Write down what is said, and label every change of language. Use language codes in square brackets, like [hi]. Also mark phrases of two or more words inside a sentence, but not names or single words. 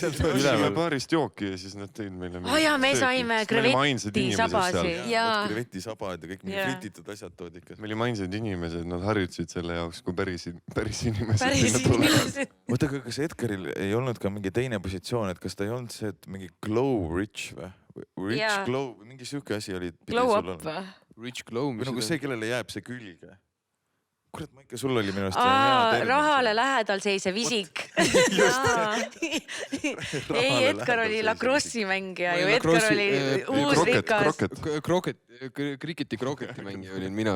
[et] Üsime baarist jooki ja siis nad tõid meile. Ja me saime krevettisabasid. Krevetisabad ja kõik mingid frititud asjad toodi ikka. Me olime ainsad inimesed, nad harjutasid selle jaoks, kui päris inimesed. Päris inimesed. Oota, aga kas Edgaril ei olnud ka mingi teine positsioon, et kas ta ei olnud see, et mingi [en] glow rich [et] või? [en] Rich glow, [et] mingi siuke asi oli. [en] Glow up või? Rich glow. [et] Või nagu see, kellele jääb see külge. Kurat, Maike, sul oli minu arust rahale lähedal seisev isik. Ei, Edgar oli lacrossi mängija ju. Edgar oli uus rikas. Kriketi kroketi mängija olin mina.